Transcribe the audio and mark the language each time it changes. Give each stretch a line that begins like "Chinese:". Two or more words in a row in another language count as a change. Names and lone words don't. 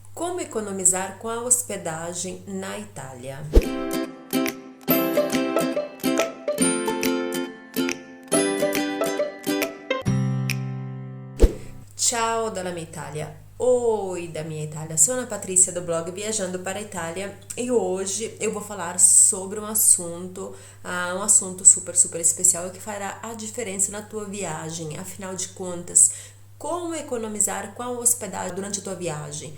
Portuguese: Como economizar com a hospedagem na Itália?
Italian: Ciao dalla mia Itália.
Portuguese: Oi da minha Itália. Sou Ana Patrícia do blog Viajando para a Itália e hoje eu vou falar sobre um assunto super especial que fará a diferença na tua viagem. Afinal de contas, como economizar com a hospedagem durante a tua viagem?